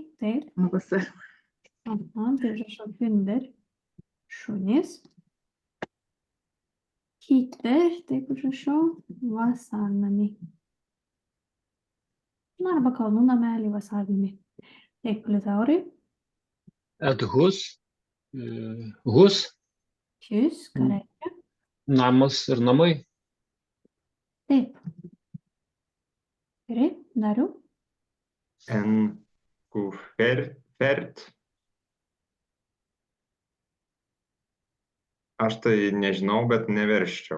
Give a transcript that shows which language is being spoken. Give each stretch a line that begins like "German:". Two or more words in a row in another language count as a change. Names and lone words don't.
Lithuanian: Taip. Aha, tai žodžio hunder. Šunys. Hiter, taip užrašiau, vasarnamiai. Na, arba kalnų nameliai, vasarnamiai. Taip, Liutaurai.
Norwegian: Et hus. Hus, Hus,
Lithuanian: ką reiškia? namas ir namai. Taip. Gerai, Dariau.
Norwegian: En kuffert.
Lithuanian: Aš tai nežinau, bet neverščiau.